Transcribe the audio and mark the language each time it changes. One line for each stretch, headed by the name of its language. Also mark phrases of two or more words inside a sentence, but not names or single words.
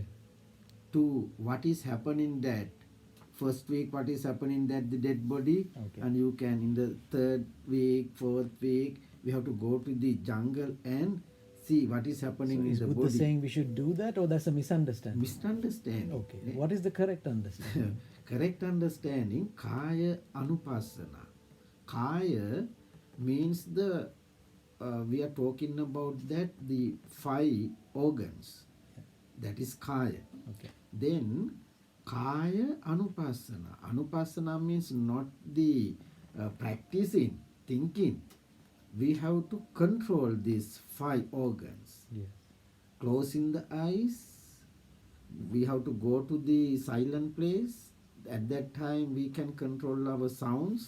English: to what is happening that first week, what is happening that the dead body. Okay. And you can in the 3rd week, 4th week, we have to go to the jungle and see what is happening in Is the Buddha body. saying we should do that, or that's a misunderstanding? Misunderstanding. Okay. What is the correct understanding? Correct understanding,
Pali: kaya anupassana.
English: Kaya means we are talking about that the 5 organs. That is kaya. Okay.
Pali: Then kaya anupassana.
English: Anupassana means not the practicing, thinking. We have to control these 5 organs. Yes. Closing the eyes, we have to go to the silent place. At that time we can control our sounds.